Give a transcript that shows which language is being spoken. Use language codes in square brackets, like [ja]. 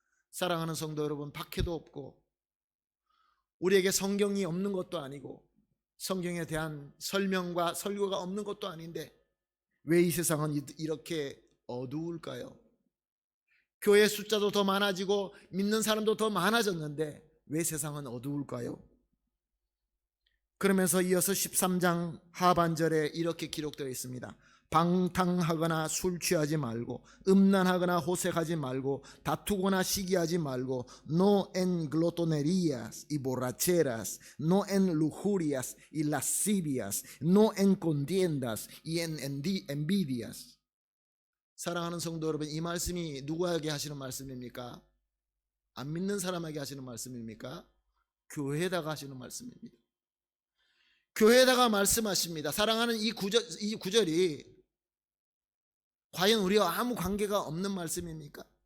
[ko] 사랑하는 성도 여러분, 박해도 없고 우리에게 성경이 없는 것도 아니고 성경에 대한 설명과 설교가 없는 것도 아닌데 왜 이 세상은 이렇게 어두울까요? 교회 숫자도 더 많아지고 믿는 사람도 더 많아졌는데 왜 세상은 어두울까요? 그러면서 이어서 13장 하반절에 이렇게 기록되어 있습니다. 방탕하거나 술 취하지 말고 음란하거나 호색하지 말고 다투거나 시기하지 말고 [es] no en glotonerías y borracheras, no en lujurias y lascivias, no en contiendas y en envidias. [ko] 사랑하는 성도 여러분, 이 말씀이 누구에게 하시는 말씀입니까? 안 믿는 사람에게 하시는 말씀입니까? 교회에다가 하시는 말씀입니다. 교회에다가 말씀하십니다. 사랑하는 이 구절이 과연 우리와 아무 관계가 없는 말씀입니까?